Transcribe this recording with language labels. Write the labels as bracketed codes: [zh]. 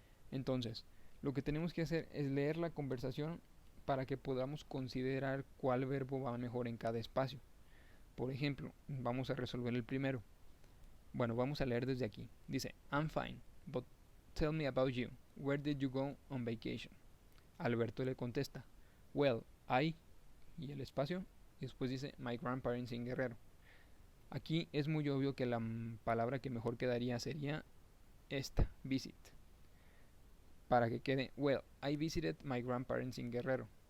[es] Entonces, lo que tenemos que hacer es leer la conversación para que podamos considerar cuál verbo va mejor en cada espacio. Por ejemplo, vamos a resolver el primero. Bueno, vamos a leer desde aquí. Dice: [en] I'm fine, but tell me about you. Where did you go on vacation? [es] Alberto le contesta, [en] well, I, [es] y el espacio, y después dice, [en] my grandparents in Guerrero. [es] Aquí es muy obvio que la palabra que mejor quedaría sería esta, visit. Para que quede, [en] well, I visited my grandparents in Guerrero.